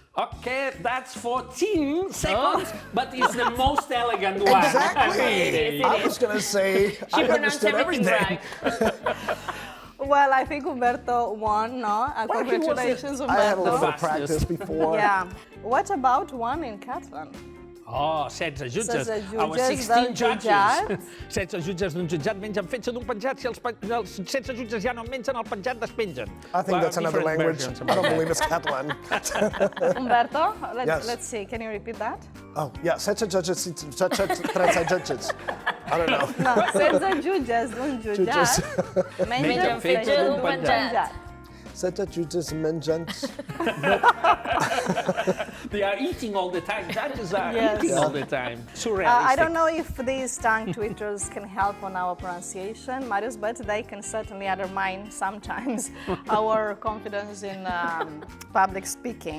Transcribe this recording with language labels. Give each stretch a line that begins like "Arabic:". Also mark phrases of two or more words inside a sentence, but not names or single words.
English: Okay, that's 14 seconds, but it's the most elegant one. Exactly. I was going to say She I pronounced understood everything everything. right. Well, I think Umberto won, no? Well, he Congratulations, I had a little Umberto. bit of practice before. Yeah. What about one in Catalan?
Catalan: Oh, 16 jutges. Setze jutges
English: Our 16
Catalan: del
English: judges.
Catalan: jutjat. 16 jutges d'un jutjat mengen fetge d'un penjat. Si els 16 jutges ja no mengen, el penjat despengen.
English: I think that's another Different language. versions I about don't that. believe it's Catalan. Umberto, Yes. let's see. Can you repeat that? Oh, yeah. Such judges. I don't know.
Catalan: No, 16 jutges d'un jutjat mengen fetge d'un penjat.
English: Such judges menjants. They are eating all the time. Judges are Yes. eating all the time. Surrealistic. I don't know if these tongue twisters can help on our pronunciation, Marius, but they can certainly undermine sometimes our confidence in public speaking.